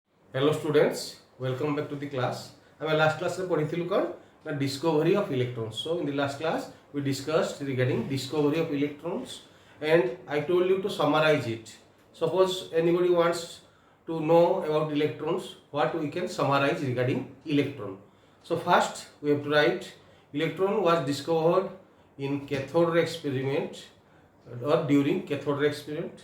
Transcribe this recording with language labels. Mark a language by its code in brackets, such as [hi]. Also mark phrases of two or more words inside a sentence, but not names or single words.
[en] Hello students, welcome back to the class. [or] ଆମେ [en] last class [or] ରେ ପଢିଥିଲୁ କ'ଣ ନା [en] discovery of electrons. So in the last class we discussed regarding discovery of electrons and I told you to summarize it. Suppose anybody wants to know about electrons, what we can summarize regarding electron. So first we have to write electron was discovered in cathode ray experiment or during cathode ray experiment.